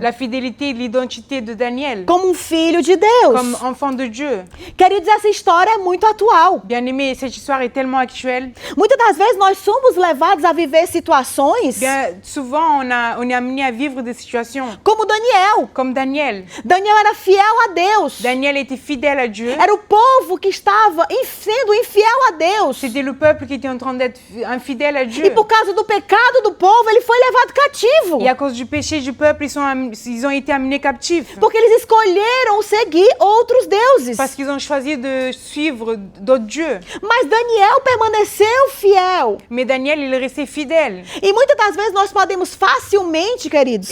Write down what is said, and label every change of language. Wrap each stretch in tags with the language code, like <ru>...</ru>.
<fr>La fidélité et l'identité de Daniel</fr> <pt>como filho de Deus.</pt> <fr>comme enfant de Dieu.</fr> <pt>Queridos, essa história é muito atual.</pt> <fr>Bien aimé, cette histoire est tellement actuelle.</fr> <pt>Muitas das vezes nós somos levados a viver situações</pt> <fr>Bien souvent, on est amené à vivre des situations</fr> <pt>como Daniel.</pt> <fr>comme Daniel.</fr> <pt>Daniel era fiel a Deus.</pt> <fr>Daniel était fidèle à Dieu.</fr> <pt>Era o povo que estava sendo infiel a Deus.</pt> <fr>C'était le peuple qui était en train d'être infidèle à Dieu.</fr> <pt>E por causa do pecado do povo, ele foi levado cativo.</pt> <fr>Et à cause du péché du peuple, ils ont été amenés captifs.</fr> <pt>Porque eles escolheram seguir outros deuses.</pt> <fr>Parce qu'ils ont choisi de suivre d'autres dieux.</fr> <pt>Mas Daniel permaneceu fiel.</pt> <fr>Mais Daniel, il est resté fidèle.</fr> <pt>E muitas das vezes nós podemos facilmente, queridos,</pt>